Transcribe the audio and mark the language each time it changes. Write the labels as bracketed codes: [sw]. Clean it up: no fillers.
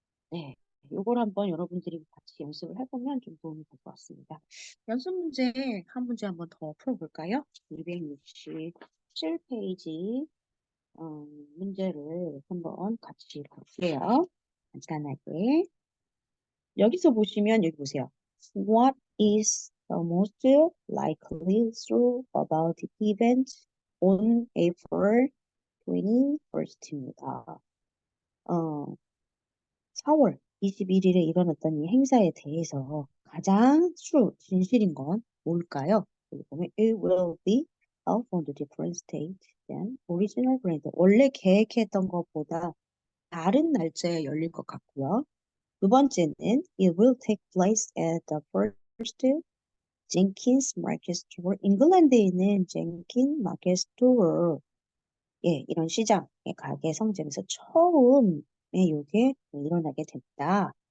[ko] 네, 요걸 한번 여러분들이 같이 연습을 해보면 좀 도움이 될 것 같습니다. 연습 문제 한 문제 한번 더 풀어볼까요? 267페이지 문제를 한번 같이 볼게요. 간단하게. 여기서 보시면 여기 보세요. [en] What is the most likely true about the event on April 21st입니다. [ko] 4월 21일에 일어났던 이 행사에 대해서 가장 진실인 건 뭘까요? 여기 보면 [en] it will be held on the different state than original planned. [ko] 원래 계획했던 것보다 다른 날짜에 열릴 것 같고요. 두 번째는 [en] it will take place at the first Jenkins Market Store. [ko] 잉글랜드에 있는 젠킨 마켓 스토어. 예, 이런 시장의 가게 성점에서 처음에 이게 일어나게 됐다.